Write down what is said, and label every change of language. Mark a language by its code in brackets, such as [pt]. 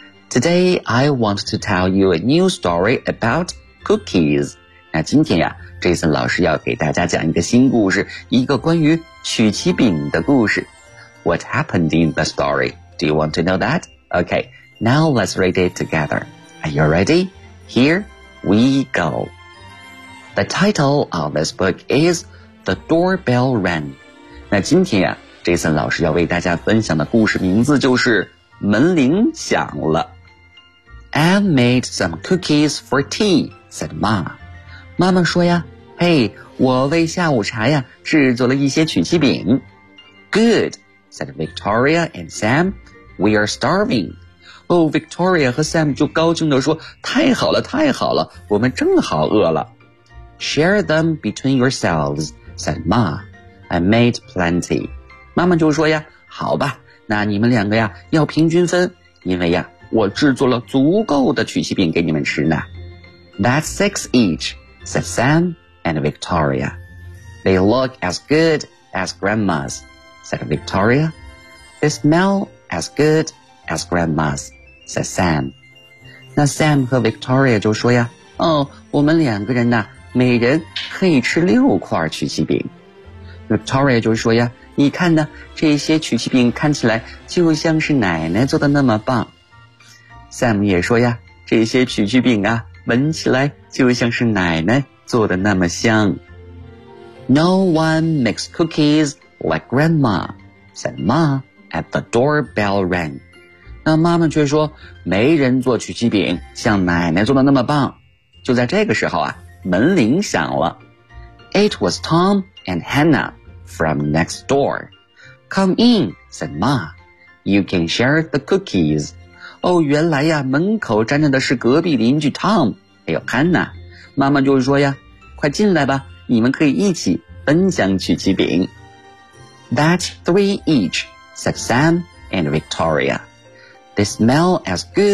[en] Today I want to tell you a new story about cookies。 [zh] 那今天呀 ，Jason 老师要给大家讲一个新故事，一个关于曲奇饼的故事。 [en] What happened in the story? Do you want to know that? Okay, now let's read it together. Are you ready? Here we go. The title of this book is The Doorbell Rang. [zh] 那今天啊 ,Jason 老师要为大家分享的故事名字就是门铃响了。 [en] I made some cookies for tea, said Ma. [zh] 妈妈说呀，嘿，我为下午茶呀制作了一些曲奇饼。 [en] Good, said Victoria and Sam. We are starving. [zh] Oh, Victoria 和 Sam 就高兴地说，太好了，太好了，我们正好饿了。 [en] Share them between yourselves, said Ma. I made plenty. [zh] 妈妈就说呀，好吧，那你们两个呀，要平均分，因为呀，我制作了足够的曲奇饼给你们吃呢。 [en] That's six each, said Sam and Victoria. They look as good as grandma's, said Victoria. They smell as good as grandma's, said Sam. [zh] 那 Sam 和 Victoria 就说呀，哦，我们两个人呢，每人可以吃六块曲奇饼。 Victoria 就说呀，你看呢，这些曲奇饼看起来就像是奶奶做的那么棒。 Sam 也说呀，这些曲奇饼啊，闻起来就像是奶奶做的那么香。 [en] No one makes cookies like grandma, said Ma at the doorbell rang. [zh] 那妈妈却说，没人做曲奇饼像奶奶做的那么棒。就在这个时候啊，门铃响了。 [en] It was Tom and Hannah from next door. Come in, said Ma. You can share the cookies. [zh] 哦，原来呀，门口站着的是隔壁邻居 Tom, 还有 Hannah。妈妈就说呀，快进来吧，你们可以一起分享曲奇饼。 [en] That's three each, said Sam and Victoria. They smell as good